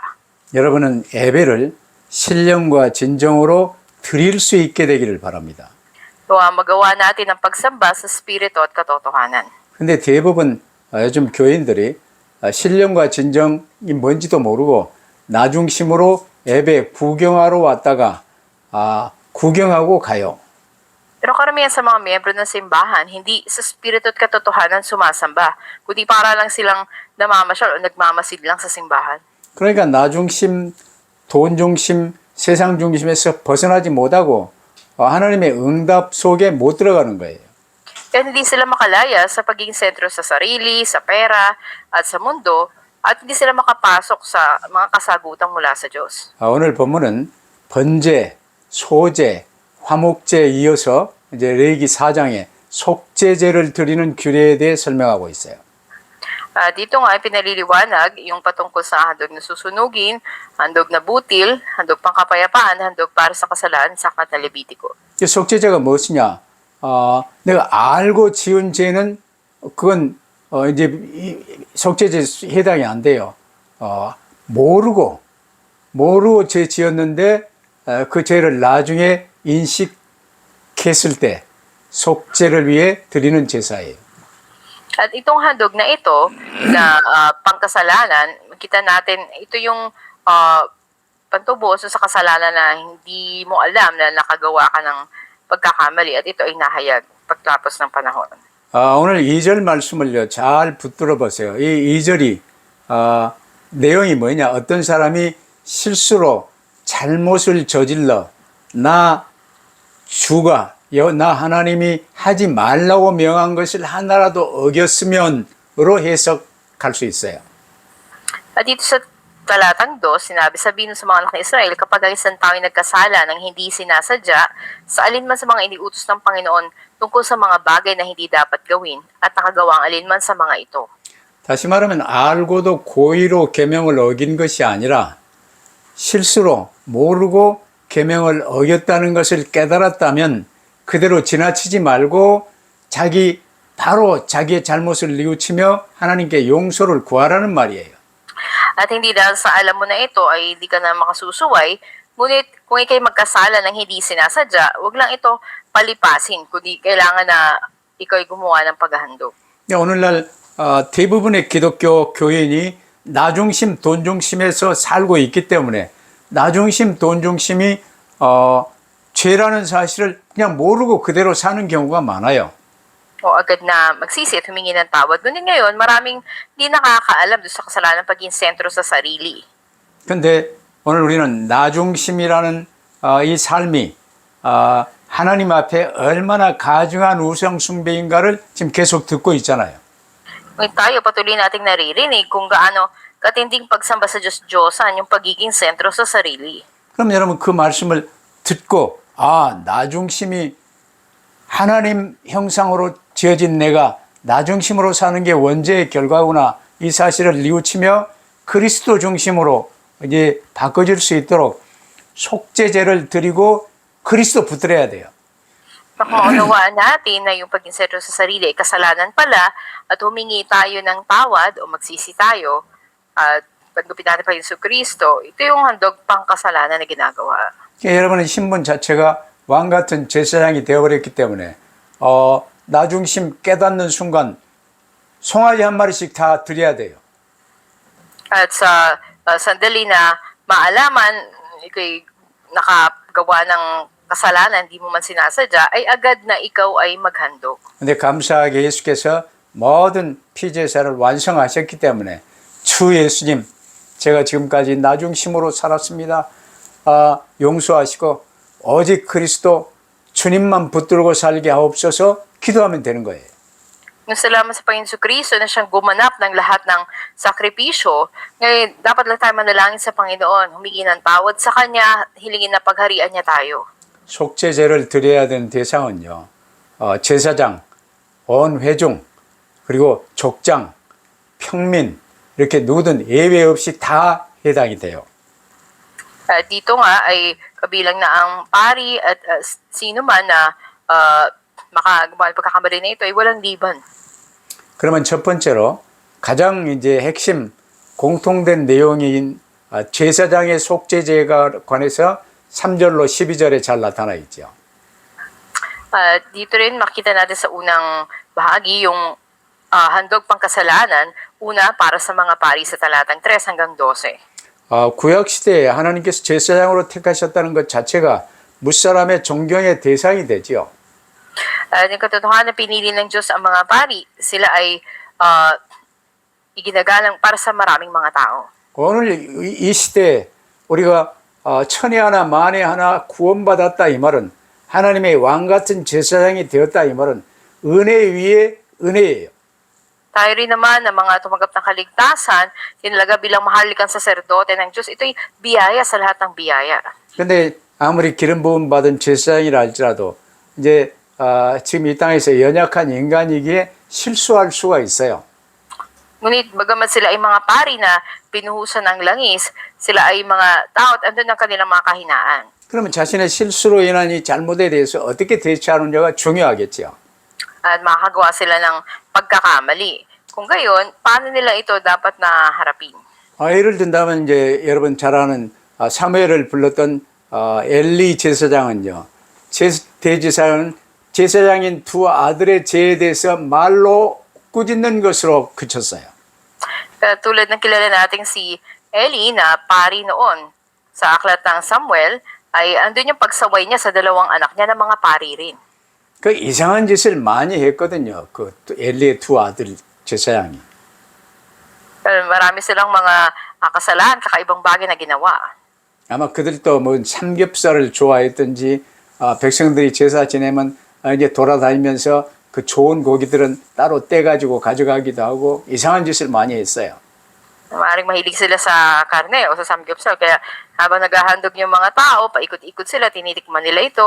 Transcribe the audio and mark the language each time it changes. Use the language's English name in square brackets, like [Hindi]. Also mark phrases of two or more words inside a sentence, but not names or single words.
[Korean] 여러분은 예배를 신령과 진정으로 드릴 수 있게 되기를 바랍니다. [Filipino] So, magawa natin ang pagsamba sa spirito at katotohanan. [Korean] 근데 대부분 요즘 교인들이 신령과 진정이 뭔지도 모르고 나중심으로 예배 구경하러 왔다가 구경하고 가요. [Filipino] Pero karamihan sa mga miyembro ng simbahan, hindi sa spirito at katotohanan sumasamba, kundi para lang silang namamasyal o nagmamasid lang sa simbahan. [Korean] 그러니까 나중심, 돈중심, 세상중심에서 벗어나지 못하고 하나님의 응답 속에 못 들어가는 거예요. [Filipino] Kaya hindi sila makalaya sa pagiging sentro sa sarili, sa pera, at sa mundo, at hindi sila makapasok sa mga kasagutan mula sa Diyos. [Korean] 오늘 본문은 번제, 소제, 화목제에 이어서 이제 레위기 4장에 속죄제를 드리는 규례에 대해 설명하고 있어요. [Filipino] Dito nga ay pinaliliwanag yung patungkol sa handog na susunugin, handog na butil, handog pangkapayapaan, handog para sa kasalaan sa aklat na Levitico. [Korean] 이 속죄제가 무엇이냐? 내가 알고 지은 죄는 그건 이제 속죄제 해당이 안 돼요. 모르고 죄 지었는데 그 죄를 나중에 인식했을 때 속죄를 위해 드리는 제사예요. [Filipino] At itong handog na ito na pangkasalanan, makita natin ito yung pantubos sa kasalanan na hindi mo alam na nakagawa ka ng pagkakamali at ito ay nahayag pagtapos ng panahon. [Korean] 오늘 2절 말씀을요, 잘 붙들어 보세요. 이 2절이 내용이 뭐냐? 어떤 사람이 실수로 잘못을 저질러 나 하나님이 하지 말라고 명한 것을 하나라도 어겼으면으로 해석할 수 있어요. [Filipino] At dito sa talatang 2, sabihin sa mga anak ng Israel, kapag ang isang tao ay nagkasala ng hindi sinasadya, sa alinman sa mga iniutos ng Panginoon tungkol sa mga bagay na hindi dapat gawin, at nakagawa ang alinman sa mga ito. [Korean] 다시 말하면 알고도 고의로 계명을 어긴 것이 아니라 실수로 모르고 계명을 어겼다는 것을 깨달았다면 그대로 지나치지 말고 바로 자기의 잘못을 뉘우치며 하나님께 용서를 구하라는 말이에요. [Filipino] At hindi dahil sa alam mo na ito ay hindi ka na makasusuway, ngunit kung ikay magkasala ng hindi sinasadya, wag lang ito palipasin, kundi kailangan na ikaw ay gumawa ng paghahandog. [Korean] 오늘날 대부분의 기독교 교인이 나중심, 돈중심에서 살고 있기 때문에 나중심, 돈중심이 죄라는 사실을 그냥 모르고 그대로 사는 경우가 많아요. [Filipino] O agad na magsisi at humingi ng tawad. Ngunit ngayon, maraming di nakakaalam doon sa kasalanan paging sentro sa sarili. [Korean] 근데 오늘 우리는 나중심이라는 이 삶이 하나님 앞에 얼마나 가증한 우상 숭배인가를 지금 계속 듣고 있잖아요. [Filipino] Ngunit tayo patuloy nating naririnig kung gaano katinding pagsamba sa Diyos-Diyosan yung pagiging sentro sa sarili. [Korean] 그럼 여러분 그 말씀을 듣고 나중심이 하나님 형상으로 지어진 내가 나중심으로 사는 게 원죄의 결과구나 이 사실을 뉘우치며 그리스도 중심으로 이제 바꿔질 수 있도록 속죄제를 드리고 그리스도 붙들어야 돼요. [Filipino] Maunawaan natin na yung paging sentro sa sarili ay kasalanan pala at humingi tayo ng tawad o magsisi tayo at pagdupit natin pa Yesu Kristo, ito yung handog pang kasalanan na ginagawa. [Korean] 여러분의 신분 자체가 왕 같은 제사장이 되어버렸기 때문에 나중심 깨닫는 순간 송아지 한 마리씩 다 드려야 돼요. [Filipino] At sa sandali na maalaman, ikay nakagawa ng kasalanan, di mo man sinasadya, ay agad na ikaw ay maghandog. [Korean] 근데 감사하게 예수께서 모든 피제사를 완성하셨기 때문에 주 예수님, 제가 지금까지 나중심으로 살았습니다. 용서하시고 오직 그리스도 주님만 붙들고 살게 하옵소서 기도하면 되는 거예요. [Filipino] Salamat sa Panginoon Kristo na siyang gumanap ng lahat ng sakripisyo. Ngayon, dapat lang tayo manalangin sa Panginoon, humingi ng tawad sa Kanya, hilingin na pagharian niya tayo. [Korean] 속죄제를 드려야 되는 대상은요, 제사장, 온 회중, 그리고 족장, 평민, 이렇게 누구든 예외 없이 다 해당이 돼요. [Filipino] Dito nga ay kabilang na ang pari at sino man na makagawa ng pagkakamali na ito ay walang liban. [Korean] 그러면 첫 번째로 가장 이제 핵심 공통된 내용인 제사장의 속죄제에 관해서 3절로 12절에 잘 나타나 있죠. [Filipino] Dito rin makita natin sa unang bahagi yung handog pangkasalanan, una para sa mga pari sa talatang 3 hanggang 12. [Korean] 구약시대에 하나님께서 제사장으로 택하셨다는 것 자체가 무사람의 존경의 대상이 되죠. [Filipino] Yung katotohanan na pinili ng Diyos ang mga pari, sila ay iginagalang para sa maraming mga tao. [Korean] 오늘 이 시대에 우리가 천에 하나 만에 하나 구원받았다 이 말은 하나님의 왕같은 제사장이 되었다 이 말은 은혜 위에 은혜예요. [Filipino] Tayo rin naman na mga tumanggap ng kaligtasan, tinalaga bilang mahalikang saserdote ng Diyos, ito'y biyaya sa lahat ng biyaya. [Korean] 근데 아무리 기름 부음 받은 제사장이라 할지라도 이제 지금 이 땅에서 연약한 인간이기에 실수할 수가 있어요. [Filipino] Ngunit bagamat sila ay mga pari na pinuhusan ng langis, sila ay mga tao at andun ang kanilang mga kahinaan. [Korean] 그러면 자신의 실수로 인한 이 잘못에 대해서 어떻게 대처하느냐가 중요하겠죠. [Filipino] At makakagawa sila ng pagkakamali. Kung gayon, paano nila ito dapat na harapin? [Korean] 예를 든다면 이제 여러분 잘 아는 사무엘을 불렀던 엘리 제사장은요. 대제사장은 제사장인 두 아들의 죄에 대해서 말로 꾸짖는 것으로 그쳤어요. [Filipino] Tulad ng kilala nating si Eli na pari noon sa aklat ng Samuel, ay andun yung pagsaway niya sa dalawang anak niya na mga pari rin. [Korean] 그 이상한 짓을 많이 했거든요. 그 엘리의 두 아들 제사장이. [Filipino] Marami silang mga kasalanan, kakaibang bagay na ginawa. [Korean] 아마 그들도 뭐 삼겹살을 좋아했든지 백성들이 제사 지내면 이제 돌아다니면서 그 좋은 고기들은 따로 떼가지고 가져가기도 하고 이상한 짓을 많이 했어요. [Filipino] Maaaring mahilig sila sa karne o sa samgyupsal. Kaya habang naghahandog yung mga tao, paikot-ikot sila, tinitikman nila ito.